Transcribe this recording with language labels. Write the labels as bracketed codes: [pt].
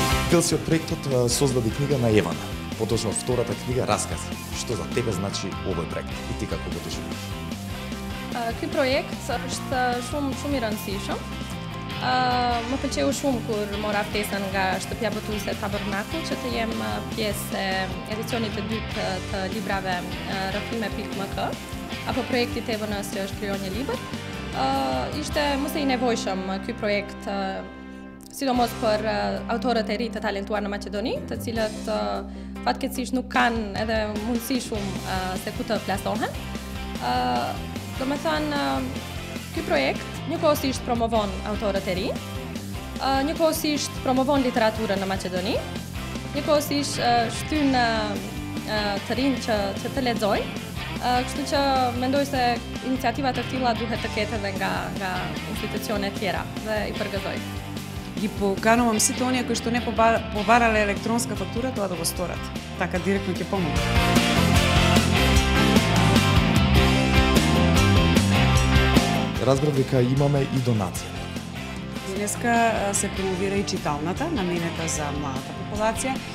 [mk] Дел си од проектот Создади книга на Евана. Поточно втората книга раскази. Што за тебе значи овој проект и ти како го доживуваш? [sq] Ky projekt është shumë i rëndësishëm. Më pëlqeu shumë kur mora ftesën nga shtëpia botuese Tabernakull që të jem pjesë e edicionit të dytë të librave Rrëfime.mk apo projektit Evanës që është krijuar një libër. Ishte mëse i nevojshëm ky projekt, sidomos për autorët e ri të talentuar në Maqedoni, të cilët fatkeqësisht nuk kanë edhe mundësi shumë se ku të plasohen. Do me thënë, ky projekt njëkohësisht promovon autorët e ri, njëkohësisht promovon literaturën në Maqedoni, njëkohësisht shtyn të rinj që të lexojnë. Kështu që mendoj se iniciativat të tilla duhet të ketë edhe nga institucione tjera dhe i përgëzoj. [mk] Ги поканувам сите оние кои што не побарале електронска фактура тоа да го сторат. Така директно ќе помогне. Разбрав дека имаме и донација. Денеска се промовира и читалната, наменета за младата популација.